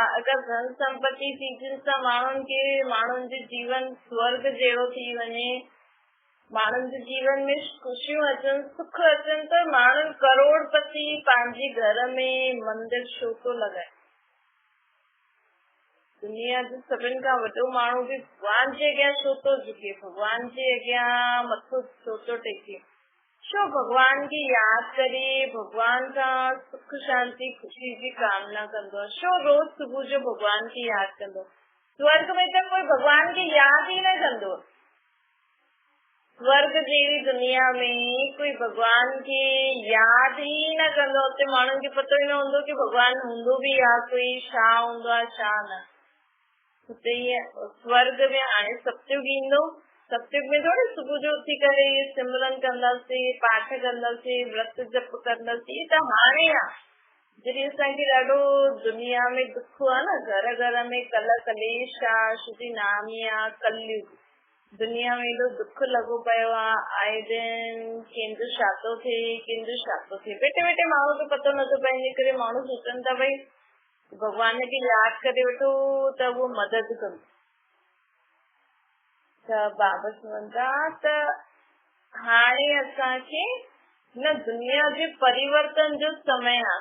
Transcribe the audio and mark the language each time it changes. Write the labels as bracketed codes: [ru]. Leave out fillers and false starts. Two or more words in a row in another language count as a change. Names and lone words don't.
[sd] अगरि धन संपत्ति थी सां माण्हुनि जे जीवन स्वर्ग जहिड़ो थी वञे, माण्हुनि जे जीवन में ख़ुशियूं अचनि, सुख अचनि, त माण्हुनि करोड़पति पंहिंजे घर में मंदिर छो थो लॻाए? दुनिया जो सभिनि खां वॾो माण्हू बि भॻवान जे अॻियां छो थो झुके? भॻवान जे अॻियां मथो छो थो टेके? छो [hi] भगवान की याद [sd] करे [hi] भगवान का सुख शांति खुशी की कामना [sd] कंदो? छो रोज सुबह जो [hi] भगवान की याद [sd] कंदो? [hi] स्वर्ग में तो कोई भगवान की याद ही [sd] न कंदो। स्वर्ग जहिड़ी दुनिया में [hi] कोई भगवान की याद ही [sd] न कंदो। उते माण्हुनि खे पतो ही न हूंदो कि भगवान हूंदो भी आहे, कोई छा हूंदो आहे छा न। उते स्वर्ग में हाणे सतयुग ईंदो। सतयुग में थोड़ी सुबह जो उथी करे सिमरन कंदासीं, पाठ कंदासीं, व्रत जप कंदासीं, त हाणे आहे जॾहिं असांखे ॾाढो दुनिया में दुख आहे न, घर घर में कल कलेश आहे, शुद्धि नाम ई आहे कलयुग। दुनिया में एॾो दुख लॻो पियो आहे, आए दिन कंहिंजो छा थो थिए, कंहिंजो छा थो थिए। वेठे वेठे माण्हू खे पतो नथो पए, करे माण्हू सोचनि था भई भगवान खे यादि करे वठो त उहो मदद कंदो। त बाबा चवंदा त हाणे असांखे न दुनिया जे परिवर्तन जो समय आहे।